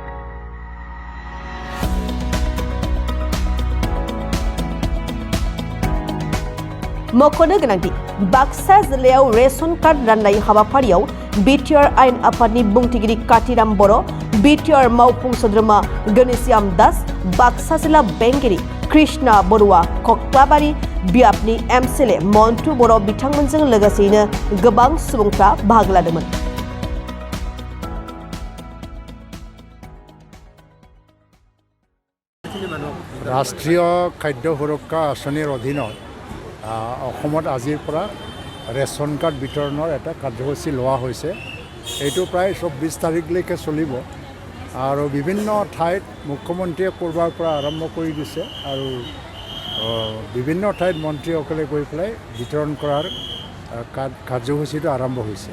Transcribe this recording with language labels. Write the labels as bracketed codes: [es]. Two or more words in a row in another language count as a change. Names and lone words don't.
[brx] मख'नो गोनांदि बाक्सा जिल्लायाव रेशन कार्ड राननाय हाबाफारियाव बिटिआर आयेन आफादनि बुंथिगिरि कातिराम बर', बिटिआर मावफुं सोद्रोमा गणेश्याम दास, बाक्सा जिल्ला बेंगिरि कृष्णा बरुवा कक्लाबारि बियाबनि एमसिएलए मन्टु बर' बिथांमोनजों लोगोसेयैनो गोबां सुबुंफ्रा बाहागो लादोंमोन। [as] ৰাষ্ট্ৰীয় খাদ্য সুৰক্ষা आঁচনিৰ অধীনত অসমত আজিৰ পৰা ৰেচন কাৰ্ড বিতৰণৰ এটা কাৰ্যসূচী লোৱা হৈছে। এইটো প্ৰায় 24 তাৰিখলৈকে চলিব আৰু বিভিন্ন ঠাইত মুখ্যমন্ত্ৰীয়ে কৰবাৰ পৰা আৰম্ভ কৰি দিছে আৰু বিভিন্ন ঠাইত মন্ত্ৰীসকলে গৈ পেলাই বিতৰণ কৰাৰ কাৰ্যসূচীটো আৰম্ভ হৈছে।